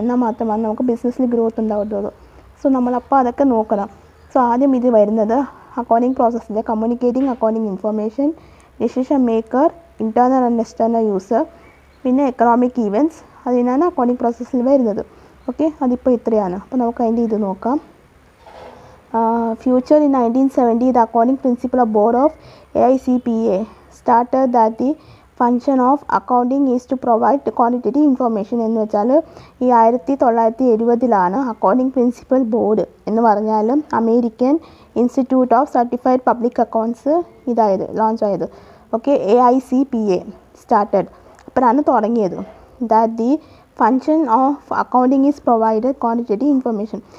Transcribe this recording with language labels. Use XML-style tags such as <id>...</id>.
<ml>എന്നാൽ മാത്രമാണ് നമുക്ക് ബിസിനസ്സിൽ ഗ്രോത്ത് ഉണ്ടാവുള്ളൂ. നമ്മളപ്പോൾ അതൊക്കെ നോക്കണം. ആദ്യം ഇത് വരുന്നത് accounting പ്രോസസ്സിൻ്റെ communicating accounting information, decision maker, internal and external user, പിന്നെ എക്കണോമിക് ഈവൻറ്റ്സ്, അതിനാണ് അക്കൗണ്ടിങ് പ്രോസസ്സിൽ വരുന്നത്. ഓക്കെ, അതിപ്പോൾ ഇത്രയാണ്. അപ്പോൾ നമുക്ക് അതിൻ്റെ ഇത് നോക്കാം.</ml> <en>Future in 1970, the accounting principle of board of AICPA started that the function of accounting is to provide quantitative information.</en> <ml>എന്ന് വെച്ചാൽ ഈ 1970 അക്കൗണ്ടിങ് പ്രിൻസിപ്പൽ ബോർഡ് എന്ന് പറഞ്ഞാൽ American institute of certified public accounts launch ആയത്. ഓക്കെ, AICPA സ്റ്റാർട്ടഡ് അപ്പോഴാണ് തുടങ്ങിയത്.</ml> <en>That the function of accounting is provide quantitative information.</en>